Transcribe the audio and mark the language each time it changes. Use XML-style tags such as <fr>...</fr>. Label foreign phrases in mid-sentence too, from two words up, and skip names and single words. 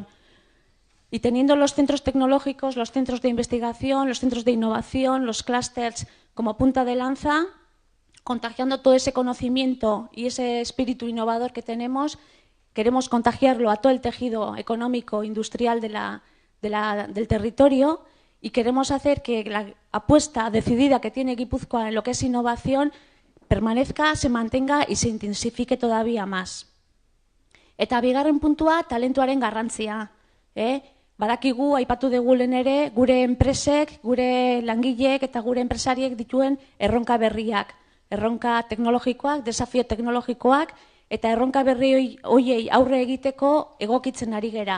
<es>Y teniendo los centros tecnológicos, los centros de investigación, los centros de innovación, los clústeres como punta de lanza, contagiando todo ese conocimiento y ese espíritu innovador que tenemos, queremos contagiarlo a todo el tejido económico, industrial del territorio. Y queremos hacer que la apuesta decidida que tiene Gipuzkoa en lo que es innovación permanezca, se mantenga y se intensifique todavía más.</es> <eu>Eta bigarren puntua, talentuaren garrantzia. Badakigu, aipatu dugu lehen ere, gure enpresek, gure langileek eta gure enpresariek dituen erronka berriak. Erronka teknologikoak, desafio teknologikoak, eta erronka berri horiei aurre egiteko egokitzen ari gera.</eu>